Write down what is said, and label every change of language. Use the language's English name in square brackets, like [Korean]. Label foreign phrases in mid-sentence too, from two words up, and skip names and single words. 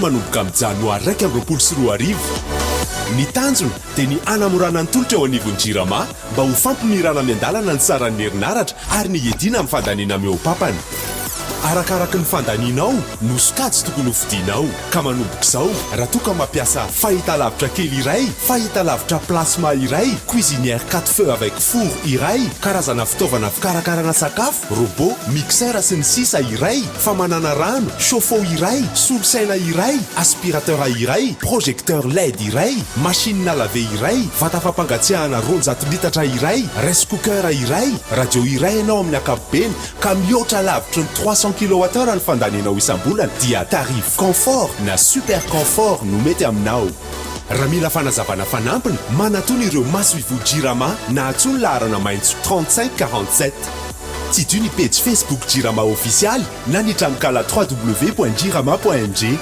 [Malagasy] manomboka amin'ny janoary 2024 ny tanjona dia ny anamorana ny tolotra eo anivon'ny jirama mba ho fampimirana miandalana ny saran'ny herinaratra ary ny edina amin'ny fandaniana meopapany arakaraky ny fandanianao no sokajy tokony hofidianao ka manomboka izao raha toka mampiasa fahitalavitra kely iray fahitalavitra plasma iray [French] cuisinière 4 feux avec four [Malagasy] iray karazana fitaovana fikarakarana sakafo [French] robot mixeur [Malagasy] sy ny sisa iray famanana rano chauffe-eau iray solosaina iray aspirateur iray [French] projecteur LED [Malagasy] iray [French] machine à laver [Malagasy] iray vata fampangatsiahana 200 litatra iray [English] rice cooker [Malagasy] iray radio iray ianao amin'ny ankapobeny ka mihoatra lavitra ny 300 kWh ny fandanianao isam-bolana dia [French] tarif confort [Malagasy] na [French] super confort [Malagasy] no mety aminao raha mila fanazavana fanampiny manatony ireo masoivo jirama na atsony laharana maintso 3547 tsy dio ny page Facebook jirama official na ny tranon-kala www.jirama.mg